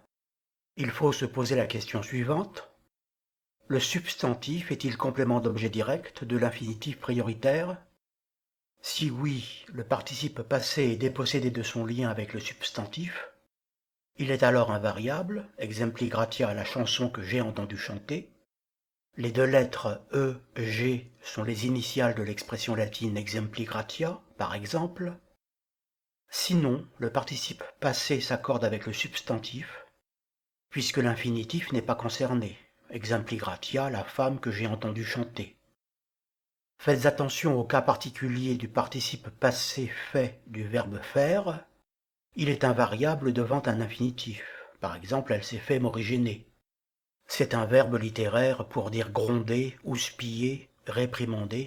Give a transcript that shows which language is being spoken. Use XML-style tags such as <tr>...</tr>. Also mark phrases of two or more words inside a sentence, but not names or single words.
<fr>Il faut se poser la question suivante. Le substantif est-il complément d'objet direct de l'infinitif prioritaire? Si oui, le participe passé est dépossédé de son lien avec le substantif. Il est alors invariable,</fr> <la>exempli gratia</la> <fr>à la chanson que j'ai entendu chanter. Les deux lettres E, G sont les initiales de l'expression latine</fr> <la>exempli gratia,</la> <fr>par exemple. Sinon, le participe passé s'accorde avec le substantif, puisque l'infinitif n'est pas concerné,</fr> <la>exempli gratia,</la> <fr>la femme que j'ai entendu chanter. Faites attention au cas particulier du participe passé fait du verbe faire. Il est invariable devant un infinitif. Par exemple, elle s'est fait m'originer. C'est un verbe littéraire pour dire gronder, houspiller, réprimander.</fr>